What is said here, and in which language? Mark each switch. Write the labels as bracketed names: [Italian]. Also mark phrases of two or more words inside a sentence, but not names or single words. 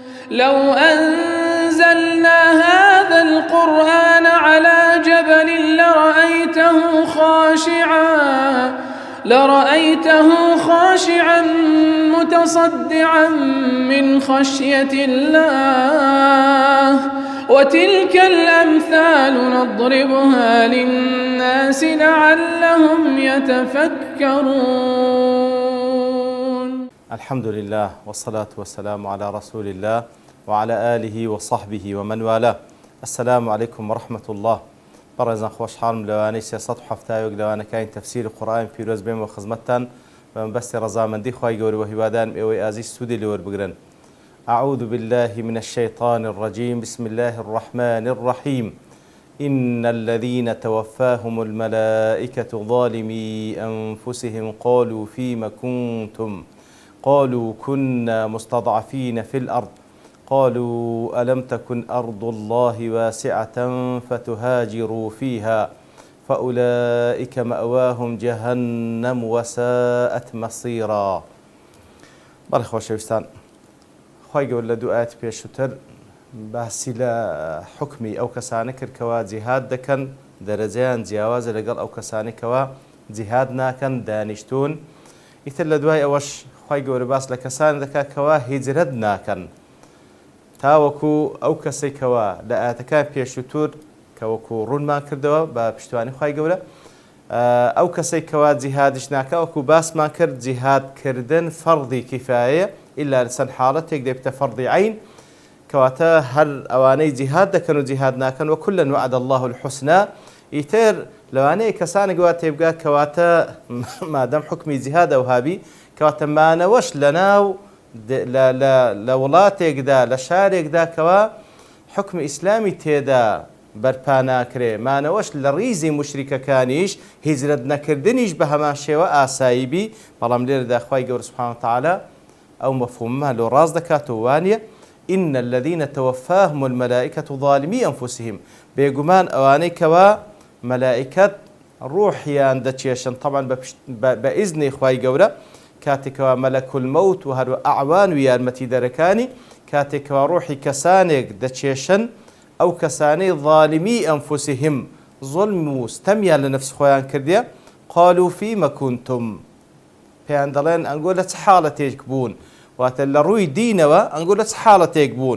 [Arabic] لو أنزلنا هذا القرآن على جبل لرأيته خاشعا متصدعا من خشية الله وتلك الأمثال نضربها للناس لعلهم يتفكرون. الحمد لله والصلاة والسلام على رسول الله وعلى آله وصحبه ومن والاه. السلام عليكم ورحمة الله. [Central Kurdish] بەڕێزان خۆشحاڵم لەوانەی 370 لەوانەکانی تەفسیری قورئان پیرۆز بێمەوە خزمەتتان بە مەبەستی ڕەزامەندی خوای گەورە و هیوادارم ئێوەی ئازیز سوودی لێوەربگرن. [Arabic] أعوذ بالله من الشيطان الرجيم. بسم الله الرحمن الرحيم. إن الذين توفاهم الملائكة ظالمي أنفسهم قالوا فيم كنتم قالوا كنا مستضعفين في الأرض قالوا ألم تكن أرض الله واسعة فتهاجروا فيها فأولئك مأواهم جهنم وساءت مصيرا. [Central Kurdish] بەڵێ خۆشەویستان، خوای گەورە لە دوو ئاەتی پێشووتر باسی لە حکمی ئەو کەسانە کرد کەوا جیهاد دەکەن، دەرەجەیان جیاوازە لەگەڵ ئەو کەسانی کەوا جیهاد ناکەن، دانیشتون. ئیتر لە دوای ئەوەش خوای گەورە باس لە کەسانی دەکات کەوا هیجرەت ناکەن، تاوەکو ئەو کەسەی کەوا لە ئاەتەکان پێشووتر کەوەکو ڕوونمان کردەوە بە پشتوانی خوای گەورە، ئەو کەسەی کەوا جیهادش ناکە وەکو باسمان کرد جیهادکردن فەرضی کیفایە ئیلا لەسەر حاڵەتێک دەبێتە فەرضی عین، کەواتە هەر ئەوانەی جیهاد دەکەن و جیهاد ناکەن وەکولا [Arabic] وعد الله الحسنى. [Central Kurdish] ئیتر لەوانەیە کەسانێک وا تێبگات کەواتە مادەم حکمی جیهاد ئەو هابی کەواتە مانەوەش لەناو لە وڵاتێکدا لە شارێکدا کەوا حکمی ئیسلامی تێدا بەرپا ناکرێ، مانەوەش لە ڕیزی مشریکەکانیش هیجرەت نەکردنیش بە هەمان شێوە ئاساییبی. بەڵام لێرەدا خوای گەورە [Arabic] سوبحانەهو وتەعالا [Central Kurdish] ئەو مەفهومە لۆ ڕاست دەکات و وانیە [Arabic] إن الذين توفاهم الملائكة ظالمي [Central Kurdish] أنفسهم، بێگومان ئەوانەی کەوا مەلائکەت ڕوحیان دەچێشن طبعا بە ئیزنی خوای گەورە، کاتێکەوە مەلەکول مەوت و هەروە ئەعوان و یارمەتیدەرەکانی کاتێکەوە ڕوحی کەسانێک دەچێشن، ئەو کەسانەی [Arabic] ظالمی ئەنفوسهم [Central Kurdish] ظلم و ستەمیان لە نەفس خۆیان کردیە، [Arabic] قالوا فيما كنتم، [Central Kurdish] پێیان دەڵێن ئەنگۆ لە چ حاڵەتێک بوون، واتە لە ڕووی دینەوە ئەنگۆ لە چ حاڵەتێک بوون.